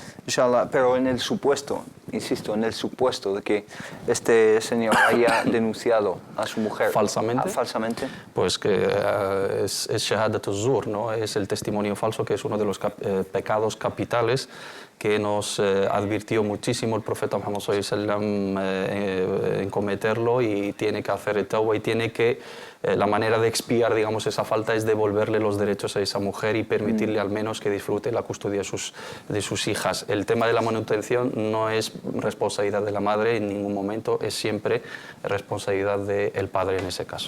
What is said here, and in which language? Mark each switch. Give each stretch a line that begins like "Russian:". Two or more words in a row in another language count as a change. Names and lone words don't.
Spanish: Inshallah, pero en el supuesto, insisto, en el supuesto de que este señor haya denunciado a su mujer falsamente, pues que es
Arabic: شهادة الزور,
Spanish: ¿no? Es el testimonio falso, que es uno de los pecados capitales que nos advirtió muchísimo el profeta Muhammad
Arabic: صلى الله عليه وسلم
Spanish: en cometerlo, y tiene que hacer tawba y tiene que la manera de expiar, digamos, esa falta es devolverle los derechos a esa mujer y permitirle al menos que disfrute la custodia de sus hijas. El tema de la manutención no es responsabilidad de la madre en ningún momento, es siempre responsabilidad del padre en ese caso.